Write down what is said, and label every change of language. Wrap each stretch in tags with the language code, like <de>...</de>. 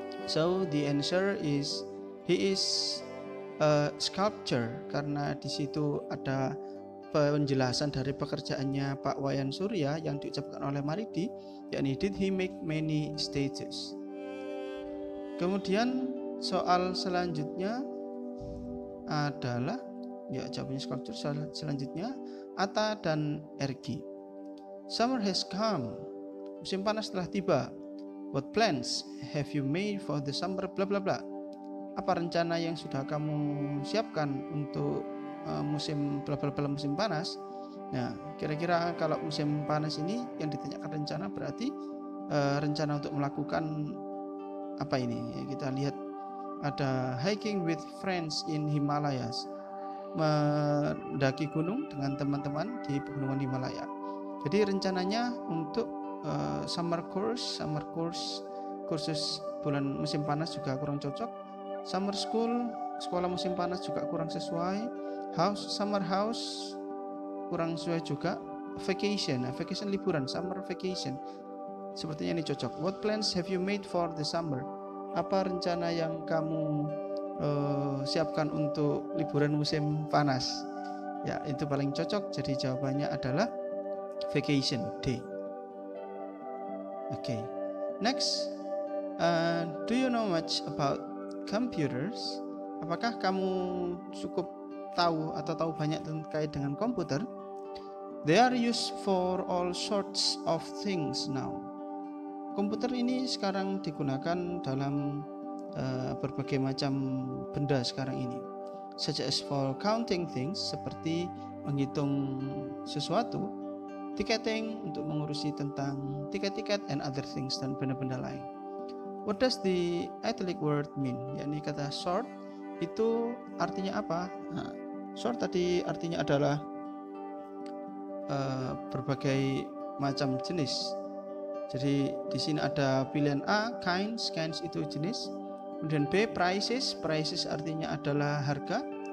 <en>So the answer is he is a sculptor,</en> <id>karena di situ ada penjelasan dari pekerjaannya Pak Wayan Surya yang diucapkan oleh Maridi, yakni</id> <en>did he make many statues.</en> <id>Kemudian soal selanjutnya adalah jawabannya sculpture. Selanjutnya Ata dan Ergi.</id> <en>Summer has come.</en> <id>Musim panas telah tiba.</id> <en>What plans have you made for the summer bla bla bla?</en> <id>Apa rencana yang sudah kamu siapkan untuk musim bla bla bla musim panas? Nah, kira-kira kalau musim panas ini yang ditanyakan rencana berarti rencana untuk melakukan apa ini? Ya, kita lihat ada</id> <en>hiking with friends in Himalayas.</en> <id>Mendaki gunung dengan teman-teman di pegunungan Himalaya. Jadi rencananya untuk summer course, kursus bulan musim panas juga kurang cocok. Summer school, sekolah musim panas juga kurang sesuai. Summer house kurang sesuai juga. Vacation liburan, summer vacation. Sepertinya ini cocok.</id> <en>What plans have you made for the summer?</en> <id>Apa rencana yang kamu siapkan untuk liburan musim panas? Ya, itu paling cocok. Jadi jawabannya adalah vacation day.</id> <en>Okay. Next, do you know much about computers?</en> <id>Apakah kamu cukup tahu atau tahu banyak terkait dengan komputer?</id> <en>They are used for all sorts of things now.</en> <id>Komputer ini sekarang digunakan dalam berbagai macam benda sekarang ini,</id> <en>such as for counting things,</en> <id>seperti menghitung sesuatu, ticketing, untuk mengurusi tentang tiket-tiket,</id> <en>and other things,</en> <id>dan benda-benda lain.</id> <en>What does the italic word mean?</en> <id>Yakni kata sort itu artinya apa? Nah, sort tadi artinya adalah berbagai macam jenis. Jadi di sini ada pilihan A, kinds itu jenis. Kemudian B, prices artinya adalah harga.</id>